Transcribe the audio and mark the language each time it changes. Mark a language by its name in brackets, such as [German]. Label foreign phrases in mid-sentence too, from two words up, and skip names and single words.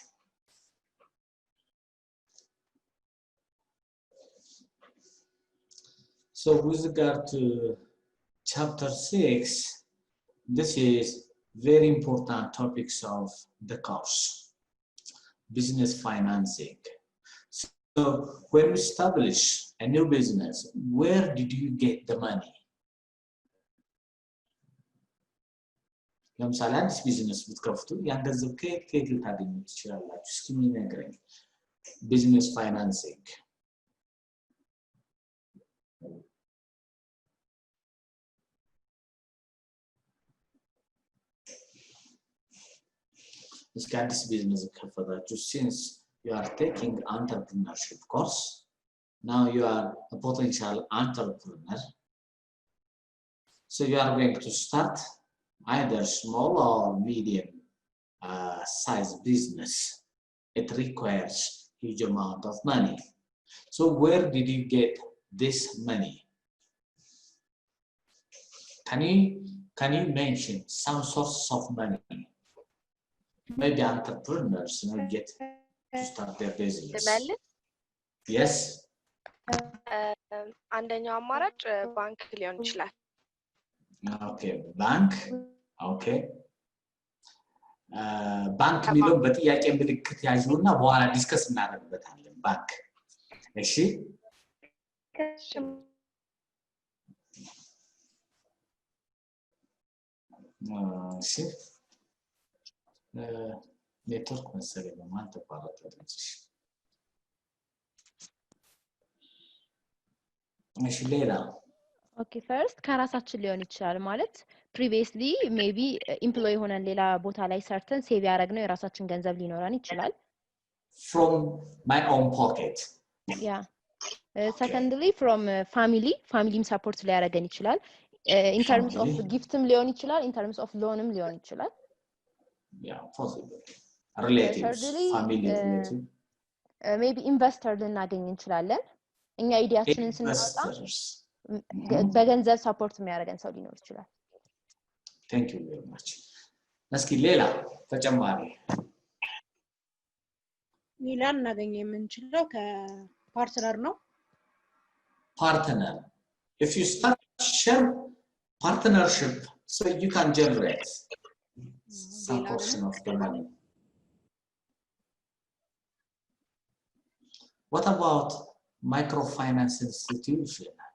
[English] So with regard to chapter 6, this is very important topics of the course, business financing. So when we establish a new business, where did you get the money? [Amharic] ለምሳሌ አዲስ ቢዝነስ ብትከፍቱ ያን ገንዘብ ከየት ልታገኙ ትችላላችሁ? እስኪ የሚነግረኝ [English] business financing [Amharic] እስኪ አዲስ ቢዝነስ ከፈታችሁ [English] since you are taking entrepreneurship course, now you are a potential entrepreneur, so you are going to start either small or medium size business. It requires huge amount of money. So where did you get this money? Can you mention some sources of money? Maybe entrepreneurs get to start their business. Yes. [Amharic] አንደኛው አማራጭ ባንክ ሊሆን ይችላል። [English] Okay, bank. Okay. [Amharic] ባንክ ሚለው በጥያቄ ምልክት ያዥውና በኋላ ዲስከስ እናደርግበታለን። ባንክ እሺ። እሺ ኔትወርክ መሰለኝ በማን ተቋረጠ ድምፅሽ? እሺ ሌላ [English] okay first [Amharic] ከራሳችን ሊሆን ይችላል ማለት [English] previously maybe employee [Amharic] ሆነን ሌላ ቦታ ላይ ሰርተን ሴቭ ያደረግነው የራሳችን ገንዘብ ሊኖረን ይችላል [English] from my own pocket. Yeah. Secondly from familyም support [Amharic] ሊያደርገን ይችላል [English] in terms of giftም [Amharic] ሊሆን ይችላል [English] in terms of loanም [Amharic] ሊሆን ይችላል. [English] Yeah, possible. Relatives, thirdly, family relative. Maybe investor [Amharic] ልናገኝ እንችላለን እኛ አይዲያችንን ስናወጣ በገንዘብ ሰፖርት የሚያደርገን ሰው ሊኖር ይችላል። [English] Thank you very much. [Amharic] እስኪ ሌላ ተጨማሪ ሌላ እናገኝ የምንችለው ከፓርትነር ነው። [English] Partner. If you start share partnership, so you can generate some portion of the money. What about microfinance institution?